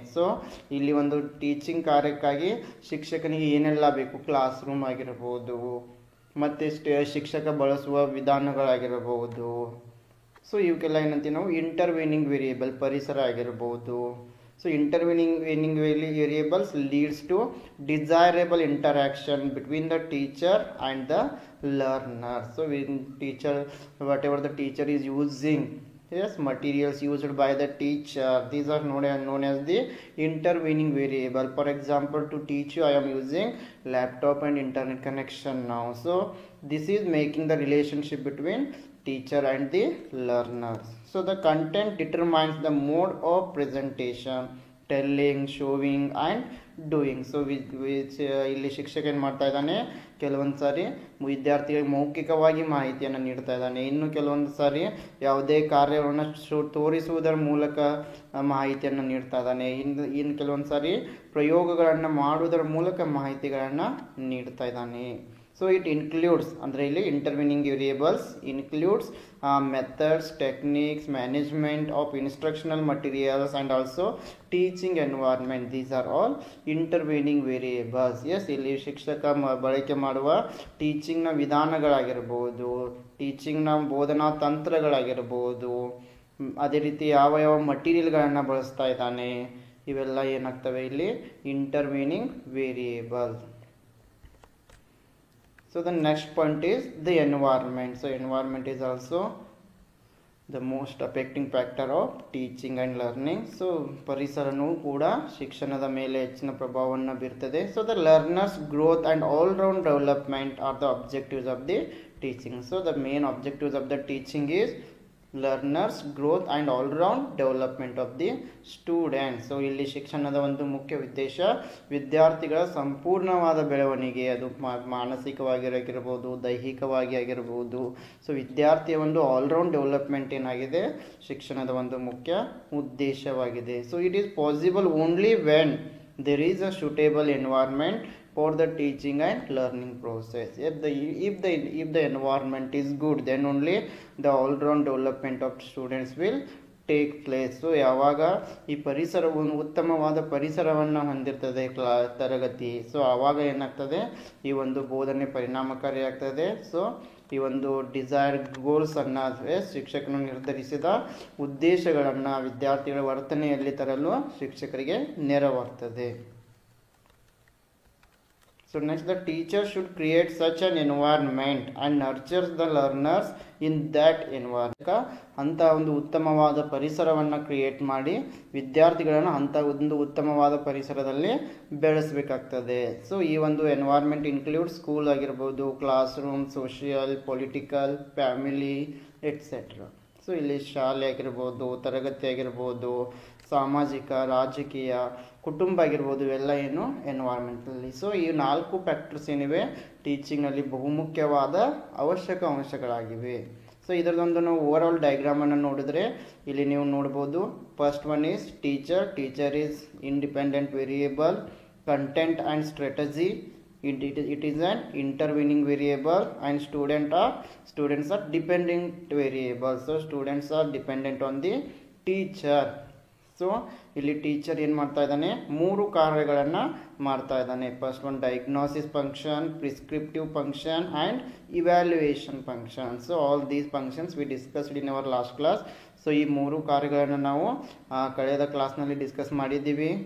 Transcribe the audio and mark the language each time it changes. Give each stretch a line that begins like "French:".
Kannada: So ಇಲ್ಲಿ ಒಂದು teaching ಕಾರ್ಯಕ್ಕಾಗಿ ಶಿಕ್ಷಕನಿಗೆ ಏನೆಲ್ಲ ಬೇಕು, ಕ್ಲಾಸ್ ರೂಮ್ ಆಗಿರ್ಬೋದು, ಮತ್ತು ಶಿಕ್ಷಕ ಬಳಸುವ ವಿಧಾನಗಳಾಗಿರ್ಬೋದು. ಸೊ ಇವಕ್ಕೆಲ್ಲ ಏನಂತೀವಿ ನಾವು ಇಂಟರ್ವೀನಿಂಗ್ ವೇರಿಯೇಬಲ್, ಪರಿಸರ ಆಗಿರ್ಬೋದು.
English: So intervening variables leads to desirable interaction between the teacher and the learner. So teacher whatever the teacher is using, materials used by the teacher, these are known as the intervening variable. For example, to teach you I am using laptop and internet connection now. So this is making the relationship between teacher and the learners. So the content determines the mode of presentation, telling, showing and doing.
Kannada: So ಇಲ್ಲಿ ಶಿಕ್ಷಕ ಏನು ಮಾಡ್ತಾ ಇದ್ದಾನೆ, ಕೆಲವೊಂದು ಸಾರಿ ವಿದ್ಯಾರ್ಥಿಗಳಿಗೆ ಮೌಖಿಕವಾಗಿ ಮಾಹಿತಿಯನ್ನು ನೀಡ್ತಾ ಇದ್ದಾನೆ. ಇನ್ನು ಕೆಲವೊಂದು ಸಾರಿ ಯಾವುದೇ ಕಾರ್ಯವನ್ನು ತೋರಿಸುವುದರ ಮೂಲಕ ಮಾಹಿತಿಯನ್ನು ನೀಡ್ತಾ ಇದ್ದಾನೆ. ಇನ್ನು ಕೆಲವೊಂದು ಸಾರಿ ಪ್ರಯೋಗಗಳನ್ನು ಮಾಡುವುದರ ಮೂಲಕ ಮಾಹಿತಿಗಳನ್ನು ನೀಡ್ತಾ ಇದ್ದಾನೆ.
English: so it includes
Kannada: ಅಂದರೆ ಇಲ್ಲಿ
English: Intervening variables includes methods, techniques, management of instructional materials and also teaching environment. These are all intervening variables.
Kannada: ಇಲ್ಲಿ ಶಿಕ್ಷಕ ಬಳಕೆ ಮಾಡುವ ಟೀಚಿಂಗ್ನ ವಿಧಾನಗಳಾಗಿರ್ಬೋದು, ಟೀಚಿಂಗ್ನ ಬೋಧನಾ ತಂತ್ರಗಳಾಗಿರ್ಬೋದು, ಅದೇ ರೀತಿ ಯಾವ ಮಟೀರಿಯಲ್ಗಳನ್ನು ಬಳಸ್ತಾ ಇದ್ದಾನೆ, ಇವೆಲ್ಲ ಏನಾಗ್ತವೆ ಇಲ್ಲಿ intervening variable.
English: So the next point is the environment. So environment is also the most affecting factor of teaching and learning.
Kannada: So ಪರಿಸರನೂ ಕೂಡ ಶಿಕ್ಷಣದ ಮೇಲೆ ಹೆಚ್ಚಿನ ಪ್ರಭಾವವನ್ನು ಬೀರ್ತದೆ.
English: So the learners growth and all round development are the objectives of the teaching. So the main objectives of the teaching is learners growth and all round development of the students.
Kannada: So ಇಲ್ಲಿ ಶಿಕ್ಷಣದ ಒಂದು ಮುಖ್ಯ ಉದ್ದೇಶ ವಿದ್ಯಾರ್ಥಿಗಳ ಸಂಪೂರ್ಣವಾದ ಬೆಳವಣಿಗೆ, ಅದು ಮಾನಸಿಕವಾಗಿರಬಹುದು, ದೈಹಿಕವಾಗಿ ಆಗಿರ್ಬೋದು. ಸೊ ವಿದ್ಯಾರ್ಥಿಯ ಒಂದು ಆಲ್ರೌಂಡ್ ಡೆವಲಪ್ಮೆಂಟ್ ಏನಾಗಿದೆ ಶಿಕ್ಷಣದ ಒಂದು ಮುಖ್ಯ ಉದ್ದೇಶವಾಗಿದೆ.
English: So it is possible only when there is a suitable environment for the teaching and learning process. If the environment is good, then only the all round development of students will take place.
Kannada: So ಯಾವಾಗ ಈ ಪರಿಸರವನ್ನು ಉತ್ತಮವಾದ ಪರಿಸರವನ್ನು ಹೊಂದಿರ್ತದೆ ತರಗತಿ, so ಆವಾಗ ಏನಾಗ್ತದೆ ಈ ಒಂದು ಬೋಧನೆ ಪರಿಣಾಮಕಾರಿಯಾಗ್ತದೆ. ಸೊ ಈ ಒಂದು ಡಿಸೈರ್ಡ್ ಗೋಲ್ಸನ್ನು ಶಿಕ್ಷಕನು ನಿರ್ಧರಿಸಿದ ಉದ್ದೇಶಗಳನ್ನು ವಿದ್ಯಾರ್ಥಿಗಳ ವರ್ತನೆಯಲ್ಲಿ ತರಲು ಶಿಕ್ಷಕರಿಗೆ ನೆರವಾಗ್ತದೆ.
English: So next, the teacher should create such an environment and nurtures the learners in that environment.
Kannada: ಅಂತ ಒಂದು ಉತ್ತಮವಾದ ಪರಿಸರವನ್ನು ಕ್ರಿಯೇಟ್ ಮಾಡಿ ವಿದ್ಯಾರ್ಥಿಗಳನ್ನು ಅಂಥ ಒಂದು ಉತ್ತಮವಾದ ಪರಿಸರದಲ್ಲಿ ಬೆಳೆಸಬೇಕಾಗ್ತದೆ.
English: So ಈ ಒಂದು environment include school ಆಗಿರ್ಬೋದು, classroom, social, political, family etcetera.
Kannada: So ಇಲ್ಲಿ ಶಾಲೆ ಆಗಿರ್ಬೋದು, ತರಗತಿ ಆಗಿರ್ಬೋದು, ಸಾಮಾಜಿಕ, ರಾಜಕೀಯ, ಕುಟುಂಬ ಆಗಿರ್ಬೋದು, ಇವೆಲ್ಲ ಏನು ಎನ್ವೈರ್ಮೆಂಟಲ್ಲಿ. ಸೊ ಈ 4 ಫ್ಯಾಕ್ಟರ್ಸ್ ಏನಿವೆ ಟೀಚಿಂಗ್ನಲ್ಲಿ ಬಹುಮುಖ್ಯವಾದ ಅವಶ್ಯಕ ಅಂಶಗಳಾಗಿವೆ. ಸೊ ಇದರದೊಂದು ನಾವು ಓವರ್ ಆಲ್ ಡಯಾಗ್ರಾಮನ್ನು ನೋಡಿದ್ರೆ ಇಲ್ಲಿ ನೀವು ನೋಡ್ಬೋದು.
English: First one is teacher is independent variable, content and strategy, it is an intervening variable, and students are dependent variables. So students are dependent on the teacher.
Kannada: So ಇಲ್ಲಿ teacher ಏನು ಮಾಡ್ತಾ ಇದ್ದಾನೆ, 3 ಕಾರ್ಯಗಳನ್ನು ಮಾಡ್ತಾ ಇದ್ದಾನೆ.
English: First one diagnosis function, prescriptive function and evaluation function. So all these functions we discussed in our last class.
Kannada: So ಈ 3 ಕಾರ್ಯಗಳನ್ನು ನಾವು ಕಳೆದ ಕ್ಲಾಸ್ನಲ್ಲಿ ಡಿಸ್ಕಸ್ ಮಾಡಿದ್ದೀವಿ.